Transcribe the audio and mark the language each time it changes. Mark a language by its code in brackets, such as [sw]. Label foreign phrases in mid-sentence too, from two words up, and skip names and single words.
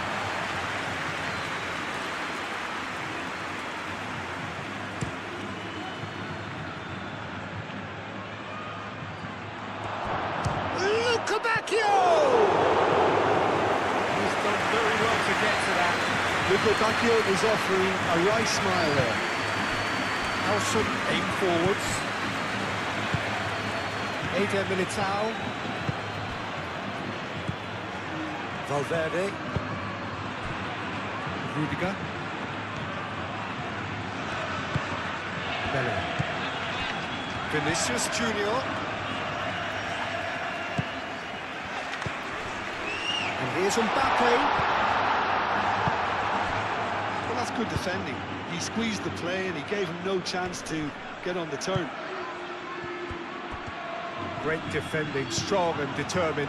[en] He's done very well to get to that. Bacchio is offering a right smile there. Nelson aim forwards. Eder Militao. Valverde. Rudiger. Bellingham. Vinicius Junior. And here's Mbappe. Well, that's good defending. He squeezed the play and he gave him no chance to get on the turn. Great defending, strong and determined.